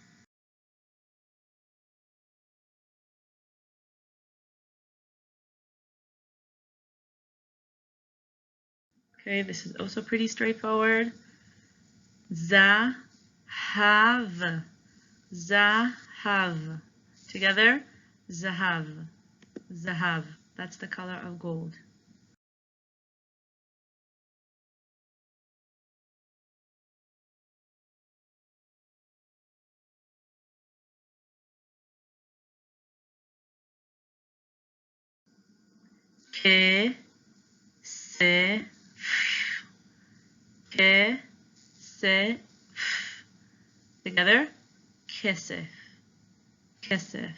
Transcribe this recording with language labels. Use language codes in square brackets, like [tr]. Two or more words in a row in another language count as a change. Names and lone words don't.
[en] Okay, this is also pretty straightforward. [he] Zahav, zahav. Together, zahav, zahav. [en] That's the color of gold. [he] Ke, se, ke, se. Together, kesef, kesef.